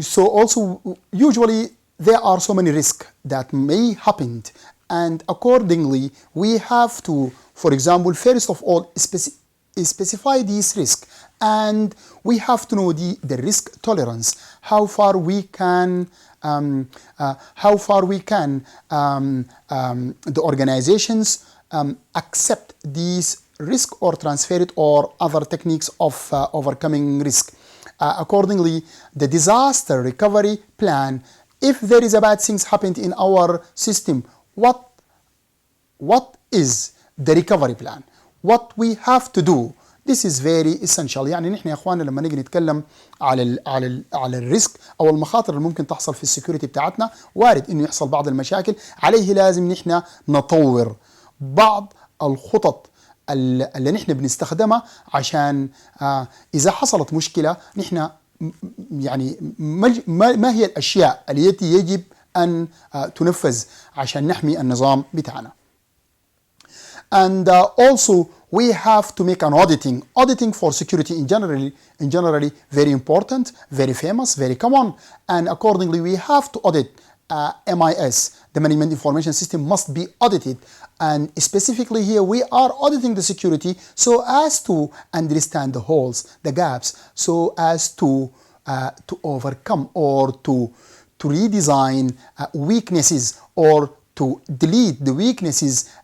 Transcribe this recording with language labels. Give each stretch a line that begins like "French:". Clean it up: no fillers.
English: So also usually there are so many risks that may happen, and accordingly we have to, for example, first of all specify these risks, and we have to know the risk tolerance, how far we can the organizations accept these risk or transfer it or other techniques of overcoming risk. Accordingly, the disaster recovery plan, if there is a bad things happened in our system, what is the recovery plan? What we have to do? This is very essential.
Arabic: يعني نحن يا اخواننا لما نيجي نتكلم على الريسك او المخاطر اللي ممكن تحصل في السكيورتي بتاعتنا، وارد انه يحصل بعض المشاكل، عليه لازم نحن نطور بعض الخطط اللي نحن بنستخدمها عشان اذا حصلت مشكله نحن يعني ما هي الاشياء التي يجب ان تنفذ عشان نحمي النظام بتاعنا.
English: And also we have to make an auditing for security in generally very important, very famous, very common, and accordingly we have to audit MIS, the management information system must be audited, and specifically here we are auditing the security so as to understand the holes, the gaps, so as to overcome or to redesign weaknesses or to delete the weaknesses.